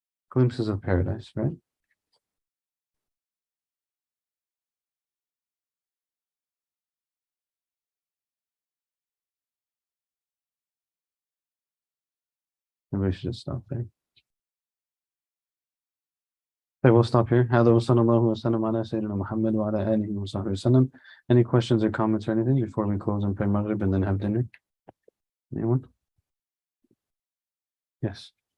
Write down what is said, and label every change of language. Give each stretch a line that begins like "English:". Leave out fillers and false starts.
English: Glimpses of paradise, right? Maybe we should just stop there. Okay, we'll stop here.
Arabic: هذا وصلى الله وسلم على سيدنا محمد وعلى آله وصحبه وسلم.
English: Any questions or comments or anything before we close and pray Maghrib and then have dinner? Anyone? Yes.